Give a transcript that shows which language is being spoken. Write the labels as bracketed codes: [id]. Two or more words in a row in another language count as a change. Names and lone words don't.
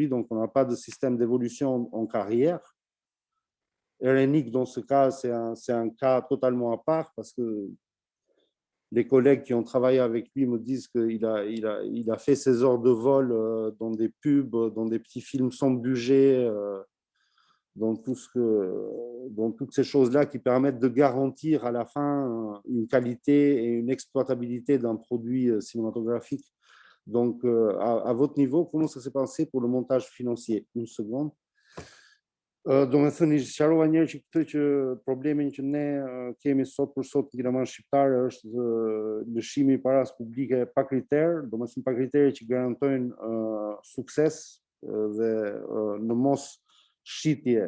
[fr] Donc, on n'a pas de système d'évolution en carrière. Erenik, dans ce cas, c'est un cas totalement à part, parce que les collègues qui ont travaillé avec lui me disent qu'il a fait ses heures de vol dans des pubs, dans des petits films sans budget, dans toutes ces choses-là qui permettent de garantir à la fin une qualité et une exploitabilité d'un produit cinématographique. Donc, à votre niveau, comment ça s'est passé pour le montage financier? Une seconde. [sq] Do me thënë, sqarova një herë që këtë që problemin që ne kemi sot për sot në kinemanë shqiptare është lëshimi I paras publike pa kriter, do me thënë pa kritere që garantojnë sukses dhe në mos shitje,